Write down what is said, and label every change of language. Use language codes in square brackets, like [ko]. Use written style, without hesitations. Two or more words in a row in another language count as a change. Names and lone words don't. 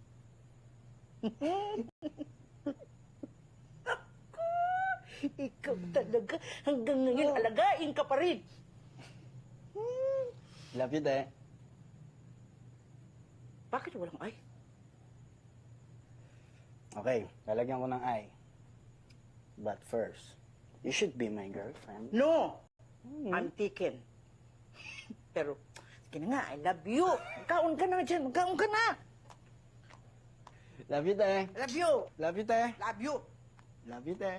[tl] Ikaw talaga, hanggang ngayon, alagain ka pa rin. [en] Love you, te. [tl] Bakit walang ay? Okay, lalagyan ko ng I. [en] But first, you should be my girlfriend. No! I'm taken. [tl] Pero, sige na nga, [en] I love you. [tl] Magkaon ka na dyan, magkaon ka na. [en] Love you, te. Love you. Love you, te. Love you. Love you, te.